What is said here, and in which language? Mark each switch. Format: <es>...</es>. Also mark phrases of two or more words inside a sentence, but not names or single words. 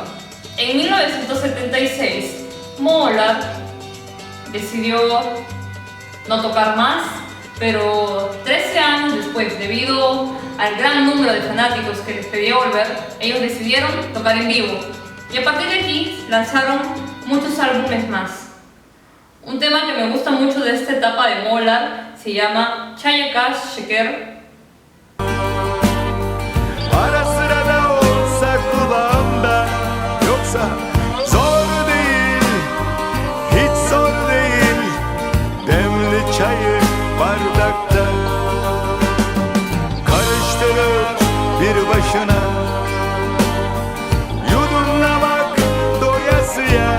<es>En 1976, Moğollar decidió no tocar más, pero 13 años después, debido al gran número de fanáticos que les pedía volver, ellos decidieron tocar en vivo. Y a partir de aquí lanzaron muchos álbumes más. Un tema que me gusta mucho de esta etapa de Moğollar se llama Çaya Kaş Şeker.</es> <tr>Ara sıra da olsa kulağımda, yoksa zor değil, hiç zor değil. Demli çayı bardakta karıştırıp bir başına yudumlamak doyasıya.</tr>